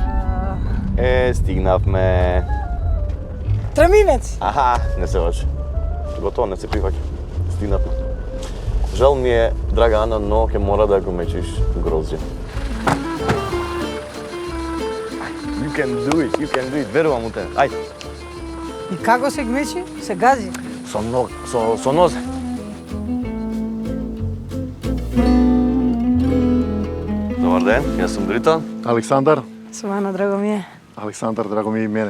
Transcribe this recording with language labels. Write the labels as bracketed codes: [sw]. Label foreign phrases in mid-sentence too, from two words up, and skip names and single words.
[mk] Стигнавме. Траминец. Аха, не се лажи. Готово, не се прифаќа. Стигнавме. Жал ми е, драга Ана, но ќе мора да го мечиш грозје. [en] can do it, [mk] верувам у тебе. Ајде. И како се гмечи? Се гази. Со нозе. Добар ден, јас сум Дритон. Александар, Сумана, драго ми е. Александар, драго ми и мене.